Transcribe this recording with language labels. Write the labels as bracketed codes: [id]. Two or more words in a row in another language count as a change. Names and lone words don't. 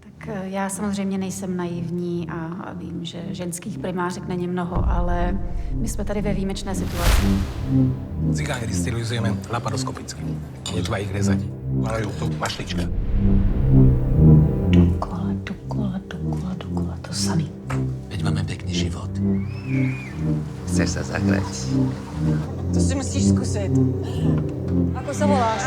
[cs] já samozřejmě nejsem naivní a vím, že ženských primářek není mnoho, ale my jsme tady ve výjimečné situaci. Cigány sterilizujeme laparoskopicky. [sk] Netva ich rezať. Majú to mašlička. [cs] Dokola, to samý. [sk] Veď máme pekný život. Chceš sa zahrať? [cs] To si musíš zkusit. [sk] Ako sa voláš?